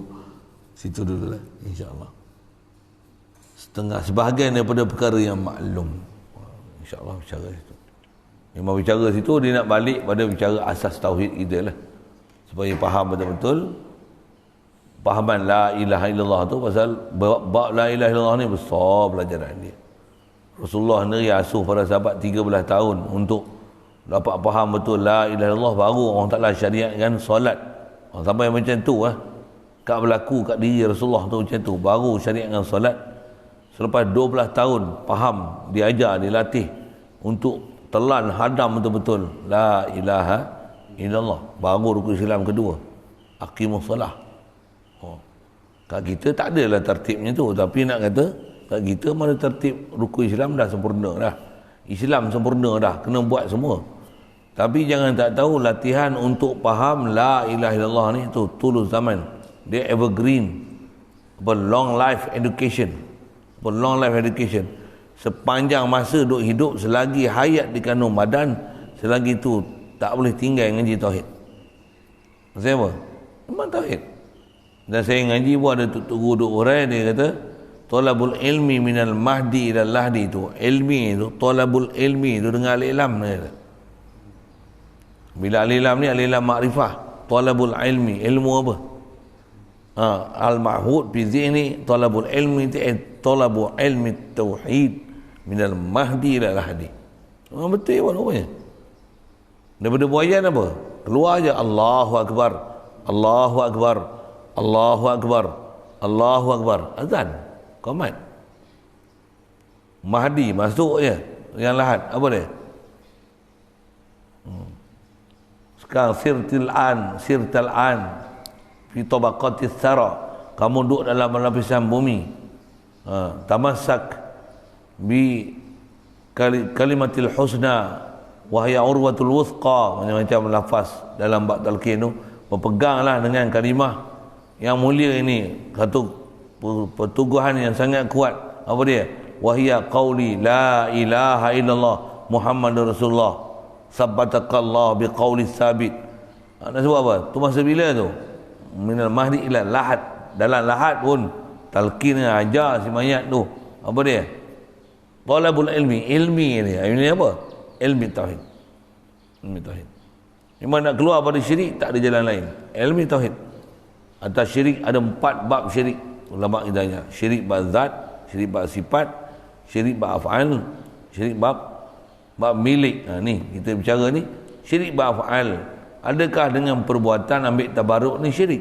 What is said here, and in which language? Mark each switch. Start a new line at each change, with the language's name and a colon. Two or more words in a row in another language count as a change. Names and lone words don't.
Malay: Situ dulu lah, insyaAllah. Sebahagian daripada perkara yang maklum, insyaAllah bicara situ. Memang bicara situ, dia nak balik pada bicara asas tauhid kita lah, supaya faham betul-betul. Fahaman
Arabic: لا إله إلا الله
Malay: tu, pasal bab
Arabic: لا إله إلا الله
Malay: ni besar pelajaran dia. Rasulullah sendiri asuh para sahabat 13 tahun untuk dapat faham betul
Arabic: لا إله إلا الله,
Malay: baru orang Ta'ala syariatkan solat. Sampai macam tu kat berlaku kat diri Rasulullah tu macam tu, baru syariatkan solat. Selepas 12 tahun faham, diajar, dilatih untuk telan hadam betul-betul
Arabic: لا إله إلا الله,
Malay: baru rukun Islam kedua,
Arabic: أقيموا الصلاة.
Malay: Kat kita tak adalah tertibnya tu, tapi nak kata kat kita mana tertib rukun Islam dah sempurna dah. Islam sempurna dah, kena buat semua. Tapi jangan tak tahu latihan untuk faham
Arabic: لا إله إلا الله
Malay: ni tu tulus zaman. Dia evergreen.
English: Long life education. Long life education.
Malay: Sepanjang masa duk hidup, selagi hayat di kandung badan, selagi tu tak boleh tinggal ngaji tauhid. Maksudnya apa? Memang tauhid. Dan saya ngaji pun ada guru duk urai, dia kata
Arabic: طلب العلم من المهد إلى اللحد,
Malay: tu ilmi tu,
Arabic: طلب العلم
Malay: tu dengan al-ilam ni. Bila al-ilam ni al-ilam makrifah,
Arabic: طلب العلم,
Malay: ilmu apa?
Arabic: المعهود في الذهن طلب العلم طلب العلم التوحيد من المهد إلى اللحد.
Malay: Betul apa rupanya? Daripada buayan apa? Keluar aja
Arabic: الله أكبر الله أكبر الله أكبر الله أكبر,
Malay: azan. Qomat. Mahdi masuk je yang Lahad. Apa dia? Sekarang
Arabic: صرت الآن في طبقات الثرى.
Malay: Kamu duduk dalam lapisan bumi.
Arabic: تمسك بكلمة الحسنى وهي العروة الوثقى,
Malay: macam-macam lafaz dalam bab talqin tu. Berpeganglah dengan kalimah yang mulia ini, satu pertuguhan yang sangat kuat. Apa dia?
Arabic: وهي قولي لا إله إلا الله محمد رسول الله ثبتك الله بالقول الثابت.
Malay: Nak sebut apa? Tu masa bila tu?
Arabic: من المهد إلى اللحد.
Malay: Dalam lahad pun talqin ajar si mayat tu. Apa dia?
Arabic: طلب العلم.
Malay: Ilmi ni. Ilmi apa? Ilmi tauhid. Ilmi tauhid. Memang nak keluar pada syirik tak ada jalan lain. Ilmi tauhid. Atas syirik ada 4 bab syirik. Ulama kita tanya. Syirik bab zat, syirik bab sifat, syirik bab af'al, syirik bab milik. Ni kita bicara ni syirik bab af'al. Adakah dengan perbuatan ambil tabaruk ni syirik?